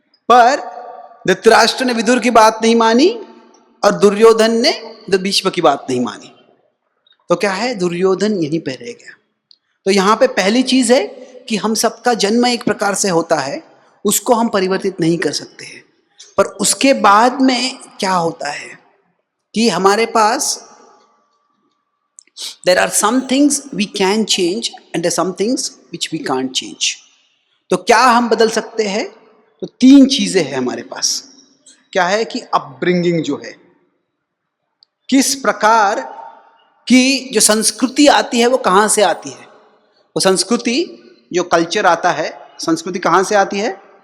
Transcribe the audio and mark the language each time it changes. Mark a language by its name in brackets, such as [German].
[Hindi] पर धृतराष्ट्र ने विदुर की बात नहीं मानी और दुर्योधन ने भीष्म की बात नहीं मानी। तो क्या है, दुर्योधन यहीं पे रह गया। तो यहां पे पहली चीज है कि हम सबका जन्म एक प्रकार से होता है, उसको हम परिवर्तित नहीं कर सकते हैं। पर उसके बाद में क्या होता है कि हमारे पास [English] there are some things we can change and there are some things which we can't change। [Hindi] तो क्या हम बदल सकते हैं? तो तीन चीजें हैं हमारे पास। क्या है कि अपब्रिंगिंग जो है, किस प्रकार की जो संस्कृति आती है वो कहाँ से आती है। वो संस्कृति जो कल्चर आता है, संस्कृति कहाँ से आती है?